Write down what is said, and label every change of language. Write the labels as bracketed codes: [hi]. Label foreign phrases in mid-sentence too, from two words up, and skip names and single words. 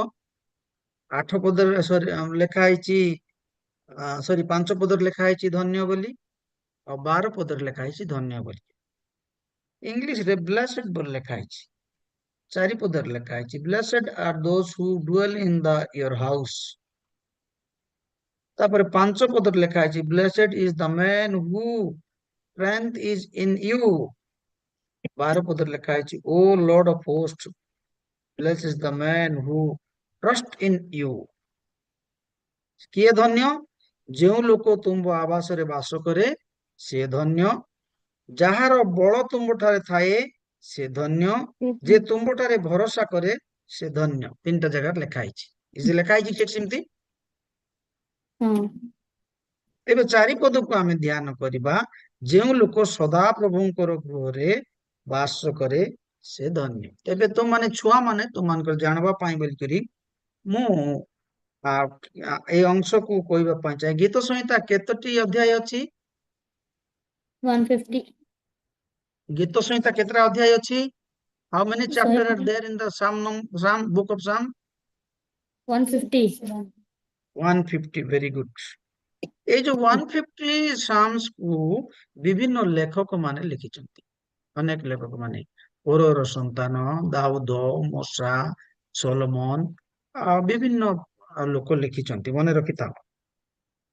[or] 8 ପଦରେ ଲେଖା ହେଇଛି, 5 ପଦରେ ଲେଖା ହେଇଛି ଧନ୍ୟ ବୋଲି, ଆଉ 12 ପଦରେ ଲେଖା ହେଇଛି ଧନ୍ୟ ବୋଲି। ଇଂଲିଶରେ ବ୍ଲେସେଡ ବୋଲି ଲେଖା ହେଇଛି। [en] 4 [or] ପଦରେ ଲେଖା ହେଇଛି [en] blessed are those who dwell in the your house. [or] ତାପରେ 5 ପଦରେ ଲେଖା ହେଇଛି [en] blessed is the man who strength is in you। 12 [or] ପଦରେ ଲେଖା ହେଇଛି [en] O Lord of host, blessed is the man who trust in you। [or] କିଏ ଧନ୍ୟ? ଯେଉଁ ଲୋକ ତୁମ୍ଭ ଆବାସରେ ବାସ କରେ ସେ ଧନ୍ୟ। ଯାହାର ବଳ ତୁମ୍ଭଠାରେ ଥାଏ ସେ ଧନ୍ୟ। ଯେ ତୁମ୍ଭଠାରେ ଭରସା କରେ ସେ ଧନ୍ୟ। 3ଟା ଜାଗାରେ ଲେଖା ହେଇଛି। ଲେଖା ହେଇଛି କି ସେମିତି? ତେବେ 4 ପଦକୁ ଆମେ ଧ୍ୟାନ କରିବା। ଯେଉଁ ଲୋକ ସଦା ପ୍ରଭୁଙ୍କର ଗୃହରେ ବାସ କରେ ସେ ଧନ୍ୟ। ତେବେ ତୁମମାନେ ଛୁଆମାନେ ତୁମମାନଙ୍କର ଜାଣବା ପାଇଁ ବୋଲିକରି ମୁଁ ଏଇ ଅଂଶକୁ କହିବା ପାଇଁ ଚାହେଁ। ଗୀତ ସଂହିତା କେତୋଟି ଅଧ୍ୟାୟ ଅଛି? 150। ଗୀତ ସଂହିତା କେତେଟା ଅଧ୍ୟାୟ ଅଛି? [en] How many chapters are there in the book of Psalm? [or] 150। 150, [en] very good। [or] এই ଯୋଉ 150 Psalms କୁ ବିଭିନ୍ନ ଲେଖକ ମାନେ ଲେଖିଛନ୍ତି। ଅନେକ ଲେଖକ ମାନେ, କୋରର ସନ୍ତାନ, ଦାଉଦ, ମୋଶା, ସୋଲୋମନ, ବିଭିନ୍ନ ଲୋକ ଲେଖିଛନ୍ତି। ମନେ ରଖିଥାଅ।